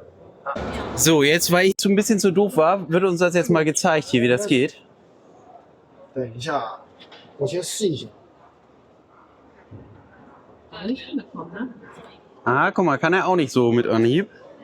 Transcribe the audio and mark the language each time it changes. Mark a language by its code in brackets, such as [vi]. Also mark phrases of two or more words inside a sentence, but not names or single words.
[de] So, jetzt, weil ich so ein bisschen zu doof war, wird uns das jetzt mal gezeigt hier, wie das geht. [zh] 等一下，我先试一下。 [de] Ah, guck mal, kann er auch nicht so mit Anhieb.